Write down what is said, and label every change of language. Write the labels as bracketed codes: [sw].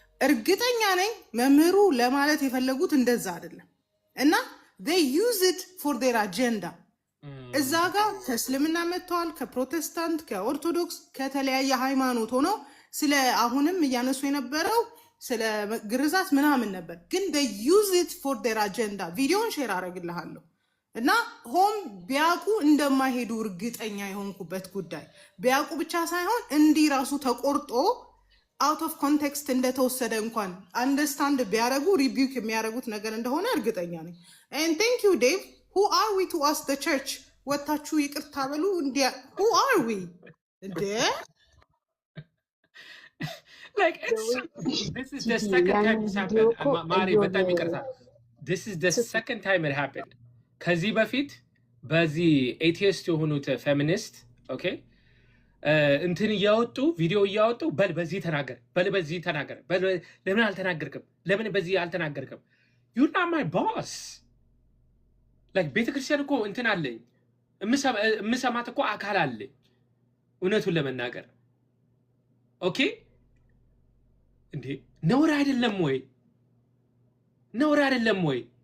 [am] እርግጠኛ ነኝ መምህሩ ለማለት የፈለጉት እንደዛ አይደለም እና [en] they use it for their agenda [am] እዛ ጋር ከእስልምና መጥተዋል፣ ከፕሮቴስታንት፣ ከኦርቶዶክስ፣ ከተለያየ ሃይማኖት ሆነው ስለ አሁንም እያነሱ የነበረው ስለ ግርዛት ምናምን ነበር። ግን they use it for their agenda። ቪዲዮን ሼር አደርግልሃለሁ እና ሆም ቢያውቁ እንደማይሄዱ እርግጠኛ የሆንኩበት ጉዳይ ቢያውቁ ብቻ ሳይሆን እንዲህ ራሱ ተቆርጦ አውት ኦፍ ኮንቴክስት እንደተወሰደ እንኳን አንደርስታንድ ቢያደርጉ ሪቢውክ የሚያደርጉት ነገር እንደሆነ እርግጠኛ ነኝ። [en] and thank you Dave. who are we to ask the church [am] ወታችሁ ይቅርታ በሉ እንዲያ [en] who are we [am] እንዴ? [en] Like this is the second time this happened. [am] Mari በጣም ይቅርታ. [en] This is the second time it happened. [am] ከዚህ በፊት በዚህ ኤቲስት የሆኑት ፌሚኒስት ኦኬ እንትን እያወጡ ቪዲዮ እያወጡ በል በዚህ ተናገር፣ በል በዚህ ተናገር፣ በል ለምን አልተናገርክም፣ ለምን በዚህ አልተናገርክም? [en] you're not my boss. [am] like ቤተክርስቲያን እኮ እንትን አለኝ የምሰማት እኮ አካል አለኝ እውነቱን ለመናገር ኦኬ። እንዴ ነውር አይደለም ወይ? ነውር አይደለም ወይ?